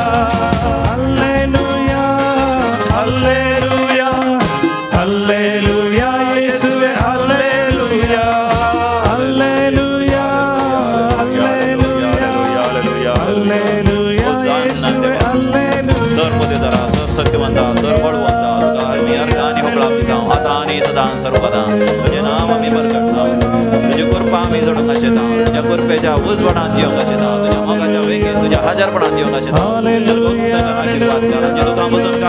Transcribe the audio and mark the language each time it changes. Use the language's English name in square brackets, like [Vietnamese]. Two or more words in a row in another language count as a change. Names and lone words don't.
[Kannada] ಹಲ್ಲೆಲೂಯಾ ಹಲ್ಲೆಲೂಯಾ ಹಲ್ಲೆಲೂಯಾ ಯೇಸುವೇ ಹಲ್ಲೆಲೂಯಾ ಹಲ್ಲೆಲೂಯಾ ಹಲ್ಲೆಲೂಯಾ ಹಲ್ಲೆಲೂಯಾ ಯೇಸುವೇ ಹಲ್ಲೆಲೂಯಾ [Konkani] सर्वदेवरा सत्यवंता सर्वबळवंता तुका आम्ही अर्गाने होकळा दिता आता आणि सदा सर्वदा तुझे नाम आम्ही बरकटता तुझी कृपा आम्ही जडूंक शेता तुझ्या कृपेच्या उजवडात जिवंक शेता तुझ्या मोगाच्या वेगेन तुझ्या हजारपणात जिवंक शेता आशीर्वाद कर आमचे तुका बसून काढ